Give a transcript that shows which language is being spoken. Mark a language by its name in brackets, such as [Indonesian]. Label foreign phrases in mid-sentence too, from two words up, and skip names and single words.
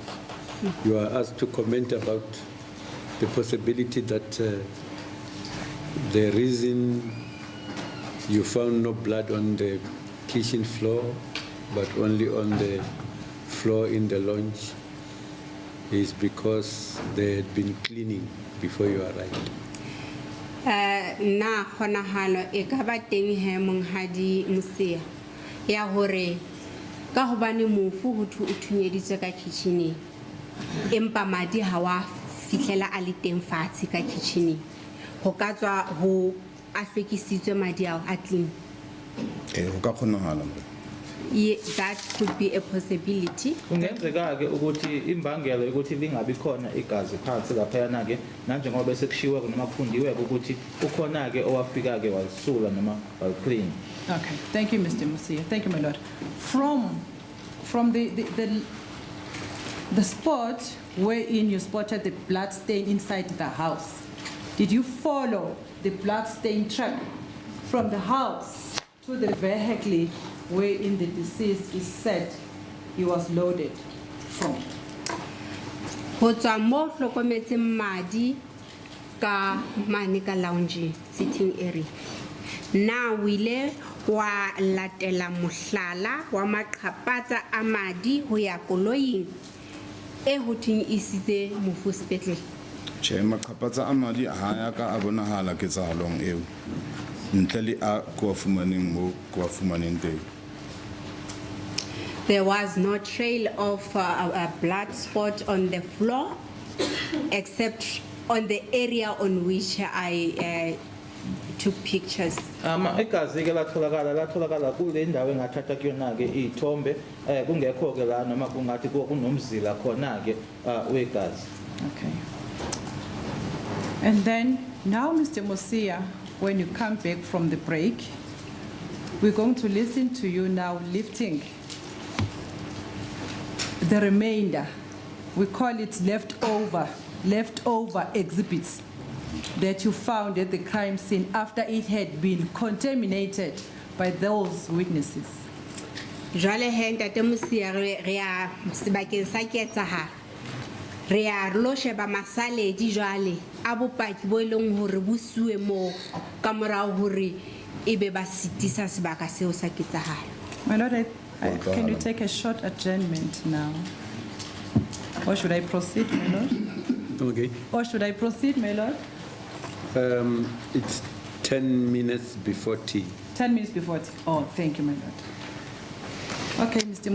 [English] You are asked to comment about the possibility that the reason you found no blood on the kitchen floor, but only on the floor in the lounge, is because they had been cleaning before you arrived. [Southern Sotho] Na khonahalo e ka ba teng he monghadi Mosia ya hore ka hobane mofu ho thunyeditswe ka kitchen empa madi ha wa fihlela a le teng fatshe ka kitchen ho ka tswa ho a hlwekisitswe madi ao a clean. Ho ka kgonahala. [English] That could be a possibility. [Zulu] Kungenzeka ke ukuthi imbangela ukuthi lingabi khona igazi phansi laphayana ke nanjengoba bese kushiwe noma kufundiwe ukuthi ukhona ke owafika ke walisula noma waliclean. [English] Okay, thank you, Mr. Musia. Thank you, my lord. From the spot wherein you spotted the blood stain inside the house, did you follow the blood stain track from the house to the vehicle wherein the deceased is said he was loaded from? [Southern Sotho] Ho tswa mo hlokometseng madi ka mane ka [English] lounge sitting area. [Southern Sotho] Na wile wa latela mohlala wa maqhapatsa a madi ho ya koloing e hothing isitse mofu sepetlele. Che makapatsa a madi ha ya ka a bonahala ketsahalong eo ntle le a ko fumaneng mo ko fumaneng teng. [English] There was no trail of a blood spot on the floor except on the area on which I took pictures. [Zulu] Igazi ke latholakala kule ndawo engathatha kuyona ke izithombe kungekho ke la noma kungathi kunomzila khona ke wegazi. [English] Okay. And then now, Mr. Musia, when you come back from the break, we're going to listen to you now lifting the remainder. We call it leftover exhibits that you found at the crime scene after it had been contaminated by those witnesses. [Southern Sotho] Jwale he ntate Musia re a sebakeng sa ketsahala. Re a lo sheba masaledi jwale a bopaki bo eleng hore bo suwe mo ka morao hore ebe ba sitisa sebaka seo sa ketsahala. [English] My lord, can you take a short adjournment now? Or should I proceed, my lord? Okay. Or should I proceed, my lord? It's 10 minutes before tea. 10 minutes before tea. Oh, thank you, my lord. Okay, Mr.